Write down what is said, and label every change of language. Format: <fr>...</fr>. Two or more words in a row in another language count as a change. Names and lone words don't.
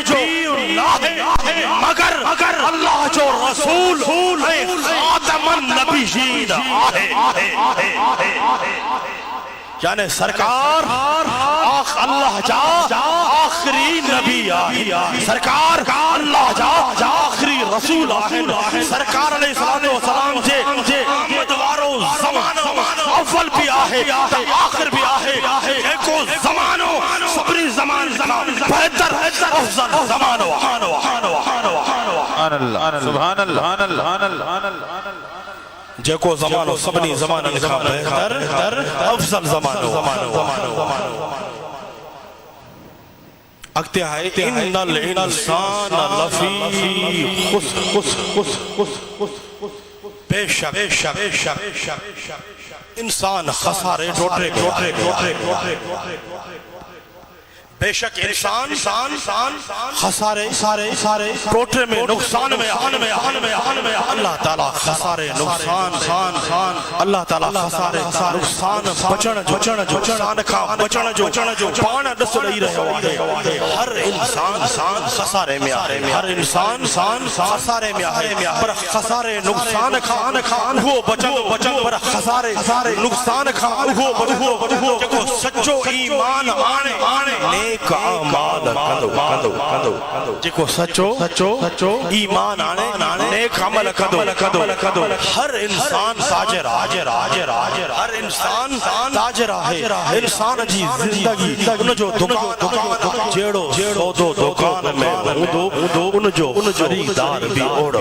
<sd>مگر اللہ جو رسول</sd> <ar>خاتم النبیین</ar> <sd>یعنی سرکار اللہ جا آخری نبی آہی سرکار اللہ جا آخری رسول آہی سرکار علیہ السلام جے آمد وارو زمانو اول بھی آہے آخر بھی آہے ایکو زمانو صبری زمان بہتر افضل زمانو</sd> <ar>سبحان اللہ</ar> <sd>जेको ज़मानो सभिनी ज़माननि खां बहितर अफ़ज़ल ज़मानो अॻिते आहे</sd> <ar>إن الإنسان لفي</ar> <sd>बेशक इंसान खसारे टोटे बेशक इंसान खसारे टोटे में नुकसान में अल्लाह ताला खसारे नुकसान अल्लाह ताला खसारे नुकसान बचण जो नुकसान खां बचण जो पाण ॾस ॾेई रहियो आहे हर इंसान खसारे में आहे हर इंसान खसारे में आहे पर खसारे नुकसान खां उहो बचंदो पर खसारे नुकसान खां उहो जेको सच्चो ईमान आणे नेक अमाल कंदो जेको सच्चो ईमान आणे नेक अमल कंदो हर इंसान ताजिर हर इंसान ताजिर आहे इंसान जी ज़िंदगी उनजो दुकान जेड़ो सौदो दुकान में हूंदो उनजो खरीदार भी ओड़ो</sd>